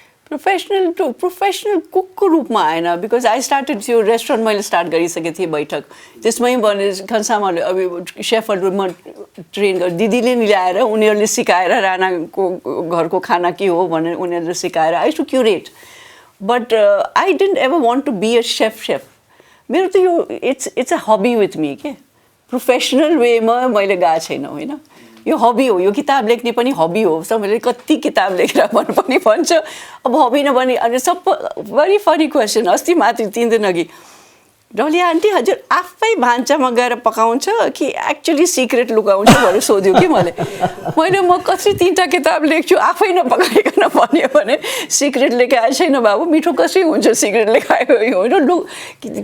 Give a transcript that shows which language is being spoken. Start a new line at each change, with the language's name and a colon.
Nepali: Professional कुकको रूपमा आएन,
English: because I started
Nepali: त्यो रेस्टुरेन्ट मैले स्टार्ट गरिसकेको थिएँ बैठक, त्यसमै भने खन्सामाले अब सेफहरूमा ट्रेन गरेर दिदीले नि ल्याएर उनीहरूले सिकाएर राणाको घरको खाना के हो भनेर उनीहरूले सिकाएर
English: I to curate. But I didn't ever want to be a chef.
Nepali: मेरो त यो
English: it's a hobby with me
Nepali: के, प्रोफेसनल वेमा मैले गएको छैन होइन, यो हबी हो। यो किताब लेख्ने पनि हबी हो। सबैले कति किताब लेखेर पनि भन्छ, अब हबी नभने अनि सब
English: Very funny question.
Nepali: अस्ति माथि 3 दिन अघि डली आन्टी हजुर आफै भान्सामा गएर पकाउँछ कि एक्चुअली सिक्रेट लुकाउँछ भनेर सोध्यो कि मैले म कसरी 3टा किताब लेख्छु आफै नपकाइकन भन्यो भने सिक्रेट लेखाएको छैन बाबु, मिठो कसरी हुन्छ सिक्रेट लेखायो होइन।